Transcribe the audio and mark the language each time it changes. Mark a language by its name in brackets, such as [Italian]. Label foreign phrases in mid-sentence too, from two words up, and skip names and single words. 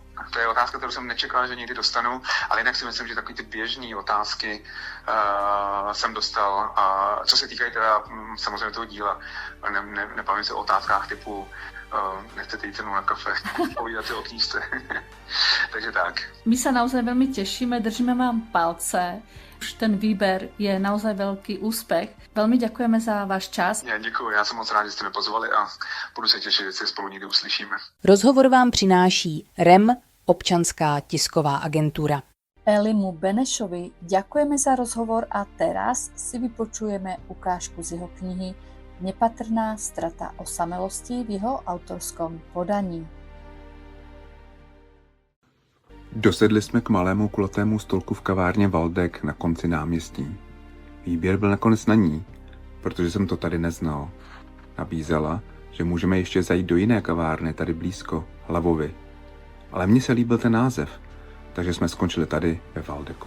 [Czech] To je otázka, kterou jsem nečekal, že někdy dostanu. Ale jinak si myslím, že takové ty běžné otázky jsem dostal. Co se týkají teda samozřejmě toho díla, nepamatuji se o otázkách typu nechcete jít cenou na kafe, povídat si o knížce. Takže tak. [Slovak] My sa naozaj veľmi tešíme, držíme vám palce. Už ten výber je naozaj veľký úspech. Veľmi ďakujeme za váš čas. [Czech] Ja děkuji, já jsem moc rád, že jste mě pozvali a budu se těšit, že se spolu někdy uslyšíme. Rozhovor vám přináší REM, Občanská tisková agentura. [Slovak] Elimu Benešovi ďakujeme za rozhovor a teraz si vypočujeme ukážku z jeho knihy Nepatrná strata osamelosti v jeho autorskom podaní. [Czech] Dosedli jsme k malému kulatému stolku v kavárně Valdek na konci náměstí. Výběr byl nakonec na ní, protože jsem to tady neznal. Nabízela, že můžeme ještě zajít do jiné kavárny tady blízko, Hlavovy. Ale mně se líbil ten název, takže jsme skončili tady ve Valdeku.